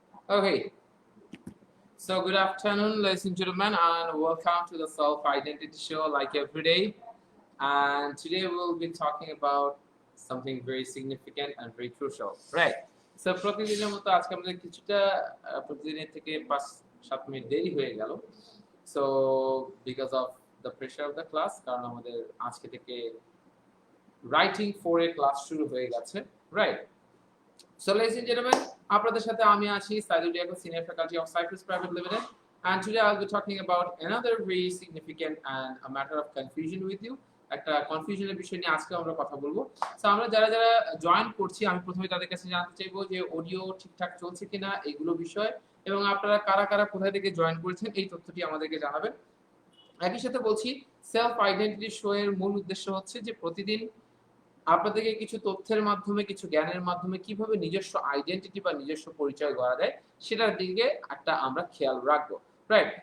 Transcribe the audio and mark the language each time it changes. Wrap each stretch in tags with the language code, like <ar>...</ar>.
<en>Okay, so good afternoon, ladies and gentlemen, and welcome to the Self Identity Show like every day. And today we'll be talking about something very significant and very crucial, right?</en> <bn>So প্রতিদিনের মতো আজকে আমাদের কিছুটা প্রতিদিনের থেকে 5-7 minute দেরি হয়ে গেল।</bn> <en>So because of the pressure of the class,</en> <bn>কারণ আমাদের আজকে থেকে রাইটিং 4 এর ক্লাস শুরু হয়ে গেছে, right?</bn> <en>So ladies and gentlemen,</en> <bn>আপনাদের সাথে আমি আছি</bn> <en>Saidul Diego, senior faculty of Cyprus private limited, and today I'll be talking about another very significant and a matter of confusion with you.</en> <bn>একটা কনফিউশনের বিষয় নিয়ে আজকে আমরা কথা বলবো। সো আমরা যারা যারা জয়েন করছি, আমি প্রথমে তাদের কাছে জানতে চাইবো যে অডিও ঠিকঠাক চলছে কিনা এগুলো বিষয়, এবং আপনারা কারা কারা কোথায় থেকে জয়েন করেছেন এই তথ্যটি আমাদেরকে জানাবেন। একই সাথে বলছি, সেলফ আইডেন্টিটি শো এর মূল উদ্দেশ্য হচ্ছে যে প্রতিদিন আপনাদেরকে কিছু তথ্যের মাধ্যমে, কিছু জ্ঞানের মাধ্যমে কিভাবে নিজস্ব আইডেন্টিটি বা নিজস্ব পরিচয় গড়া যায় সেটার দিকে একটা আমরা খেয়াল রাখবো, রাইট?</bn>